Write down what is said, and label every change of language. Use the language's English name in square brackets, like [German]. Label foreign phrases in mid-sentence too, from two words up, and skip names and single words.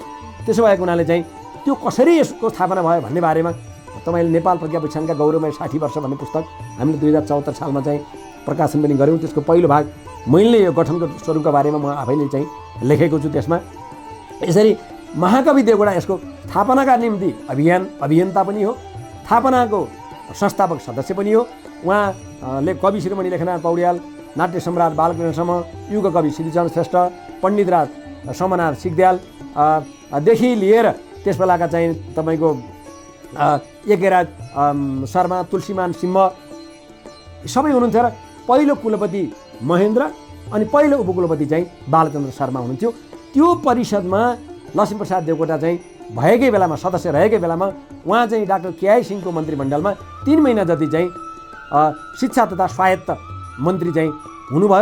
[Nepali] त्यसो भएको हुनाले चाहिँ त्यो कसरी यसको स्थापना भयो भन्ने बारेमा तपाईँले नेपाल प्रज्ञा प्रतिष्ठानका गौरवमय 60 वर्ष भन्ने पुस्तक हामीले 2074 सालमा चाहिँ प्रकाशन पनि गऱ्यौँ। त्यसको पहिलो भाग मैले यो गठनको स्वरूपका बारेमा म आफैले चाहिँ लेखेको छु। त्यसमा यसरी महाकवि देवकोटा यसको स्थापनाका निम्ति अभियन्ता पनि हो, स्थापनाको संस्थापक सदस्य पनि हो। उहाँले कवि शिरोमणि लेखनाथ पौड्याल, नाट्य सम्राट बालकृष्ण सम, युग कवि श्रीचन्द्र श्रेष्ठ, पण्डितराज समनाथ सिगद्यालदेखि लिएर त्यस बेलाका चाहिँ तपाईँको यज्ञराज शर्मा, तुलसीमान सिंह सबै हुनुहुन्थ्यो। र पहिलो कुलपति महेन्द्र अनि पहिलो उपकुलपति चाहिँ बालचन्द्र शर्मा हुनुहुन्थ्यो। त्यो परिषदमा लक्ष्मीप्रसाद देवकोटा चाहिँ भएकै बेलामा, सदस्य रहेकै बेलामा उहाँ चाहिँ डाक्टर केआई सिंहको मन्त्रीमण्डलमा 3 महिना जति चाहिँ शिक्षा तथा स्वायत्त मन्त्री चाहिँ हुनुभयो।